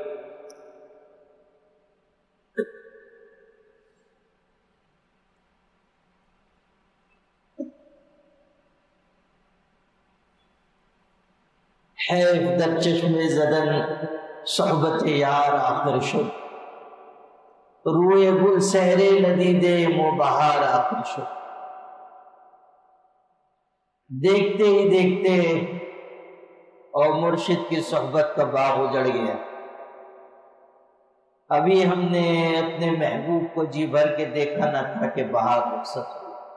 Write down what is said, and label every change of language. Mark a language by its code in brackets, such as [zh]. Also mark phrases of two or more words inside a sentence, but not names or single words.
[fa] حیف در چشم زدن صحبت یار آخر شد، روئے گل سہرے ندیدے مو بہار آخر شد۔ [ur] دیکھتے ہی دیکھتے اور مرشد کی صحبت کا باغ اجڑ گیا۔ ابھی ہم نے اپنے محبوب کو جی بھر کے دیکھا نہ تھا کہ بہار رخصت ہو۔